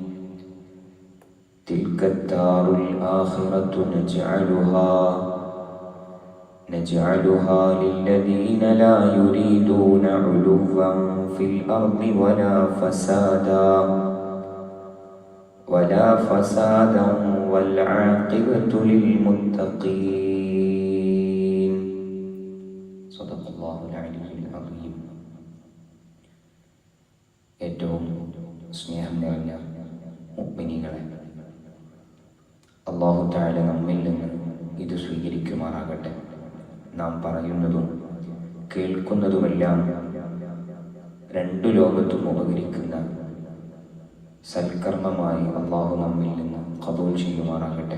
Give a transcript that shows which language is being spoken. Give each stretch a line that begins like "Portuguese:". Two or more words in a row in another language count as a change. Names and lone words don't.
Arabic: تلك الدار الآخرة نجعلها للذين لا يريدون علوا في الأرض ولا فسادا والعاقبة للمتقين. صدق الله العلي العظيم.
Malayalam: ഏറ്റവും സ്നേഹം നിറഞ്ഞ മുഅ്മിനീങ്ങളെ,
Arabic: الله تعالى
Malayalam: നമ്മിൽ നിന്ന് ഇത് സ്വീകരിക്കുമാറാകട്ടെ. നാം പറയുന്നതും കേൾക്കുന്നതുമെല്ലാം രണ്ടു ലോകത്തും ഉപകരിക്കുന്ന സൽക്കർമ്മമായി അല്ലാഹു നമ്മിൽ നിന്ന് ഖബൂൽ ചെയ്യുമാറാകട്ടെ.